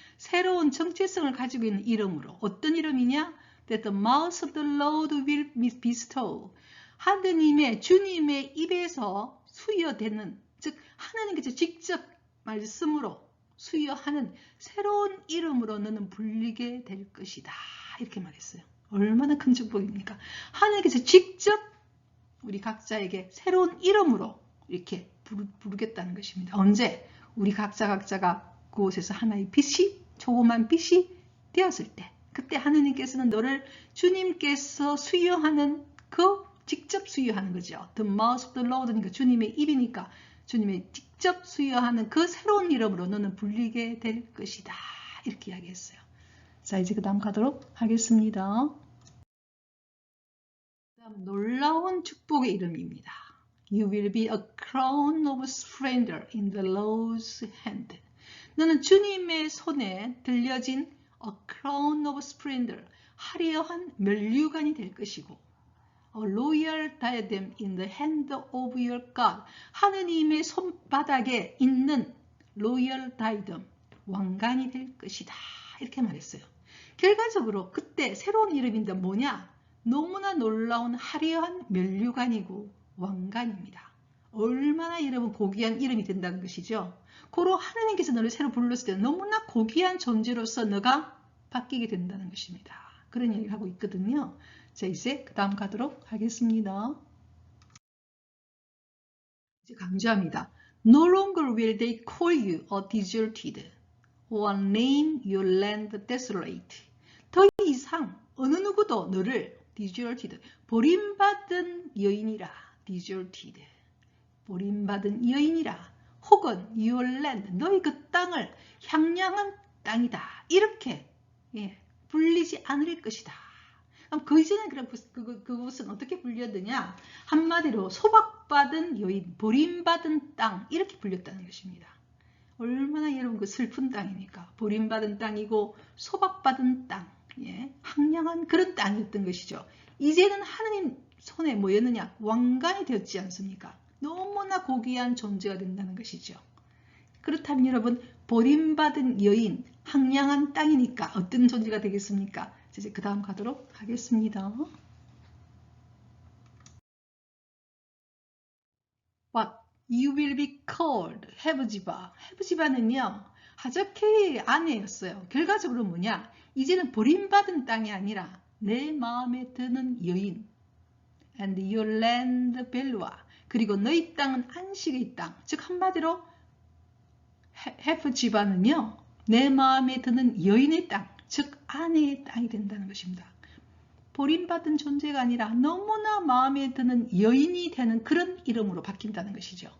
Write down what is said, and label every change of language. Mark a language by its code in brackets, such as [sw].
[ko] 새로운 정체성을 가지고 있는 이름으로. 어떤 이름이냐? [en] that the mouth of the Lord will bestow. [ko] 하느님의, 주님의 입에서 수여되는, 즉 하나님께서 직접 말씀으로 수여하는 새로운 이름으로 너는 불리게 될 것이다. 이렇게 말했어요. 얼마나 큰 축복입니까? 하나님께서 직접 우리 각자에게 새로운 이름으로 이렇게 부르겠다는 것입니다. 언제? 우리 각자가 그곳에서 하나의 빛이, 조그만 빛이 되었을 때, 그때 하느님께서는 너를 주님께서 수여하는 직접 수여하는 거죠. [en] The mouth of the Lord [ko] 니까 주님의 입이니까 주님의 직접 수여하는 그 새로운 이름으로 너는 불리게 될 것이다. 이렇게 이야기했어요. 자, 이제 그 다음 가도록 하겠습니다. 놀라운 축복의 이름입니다. [en] You will be a crown of splendor in the Lord's hand. [ko] 너는 주님의 손에 들려진 [en] a crown of splendor, [ko] 화려한 면류관이 될 것이고 [en] a royal diadem in the hand of your God. [ko] 하느님의 손바닥에 있는 [en] royal diadem, [ko] 왕관이 될 것이다. 이렇게 말했어요. 결과적으로 그때 새로운 이름인데 뭐냐? 너무나 놀라운 화려한 면류관이고 왕관입니다. 얼마나 여러분 고귀한 이름이 된다는 것이죠. 고로 하나님께서 너를 새로 불렀을 때 너무나 고귀한 존재로서 너가 바뀌게 된다는 것입니다. 그런 얘기를 하고 있거든요. 자, 이제 그 다음 가도록 하겠습니다. 이제 강조합니다. [en] No longer will they call you a deserted or name your land desolate. [ko] 더 이상 어느 누구도 너를 deserted, 버림받은 여인이라, deserted, 버림받은 여인이라, 혹은 [en] your land, [ko] 너희 그 땅을 향량한 땅이다, 이렇게 불리지 않을 것이다. 그럼 그 이전에 그것은 어떻게 불렸느냐? 한마디로 소박받은 여인, 버림받은 땅, 이렇게 불렸다는 것입니다. 얼마나 여러분 그 슬픈 땅이니까. 버림받은 땅이고 소박받은 땅, 황량한 그런 땅이었던 것이죠. 이제는 하느님 손에 뭐였느냐? 왕관이 되었지 않습니까? 너무나 고귀한 존재가 된다는 것이죠. 그렇다면 여러분, 버림받은 여인, 황량한 땅이니까 어떤 존재가 되겠습니까? 이제 그 다음 가도록 하겠습니다. [en] What you will be called, 헤브지바. [ko] 헤브지바는요, 하자케의 아내였어요. 결과적으로 뭐냐? 이제는 버림받은 땅이 아니라 내 마음에 드는 여인. [en] And your land 벨루아. [ko] 그리고 너희 땅은 안식의 땅. 즉 한마디로 헤브지바는요, 내 마음에 드는 여인의 땅. 즉 아내의 땅이 된다는 것입니다. 버림받은 존재가 아니라 너무나 마음에 드는 여인이 되는 그런 이름으로 바뀐다는 것이죠.